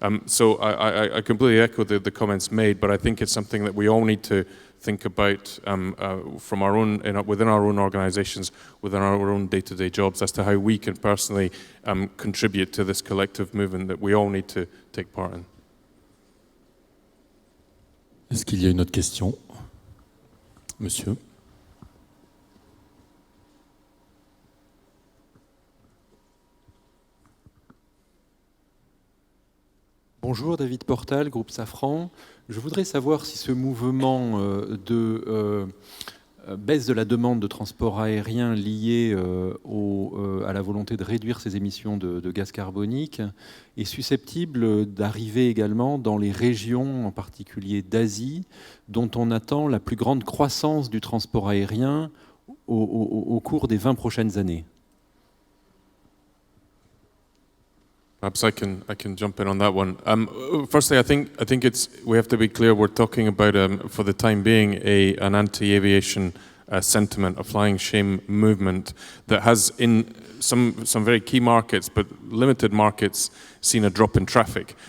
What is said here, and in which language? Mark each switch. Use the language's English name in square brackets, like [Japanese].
[English] So I completely echo the comments made, but I think it's something that we all need to think about from our own, within our own organizations, within our own day-to-day jobs, as to how we can personally contribute to this collective movement that we all need to take part in. [French] Est-ce qu'il y a une autre question? Monsieur. Bonjour, David Portal, groupe Safran. Je voudrais savoir si ce mouvement de baisse de la demande de transport aérien lié à la volonté de réduire ses émissions de gaz carbonique est susceptible d'arriver également dans les régions, en particulier d'Asie, dont on attend la plus grande croissance du transport aérien au cours des 20 prochaines années. [English] Perhaps I can jump in on that one. Firstly, I think we have to be clear. We're talking about, for the time being, an anti-aviation sentiment, a flying shame movement that has, in some very key markets, but limited markets, seen a drop in traffic.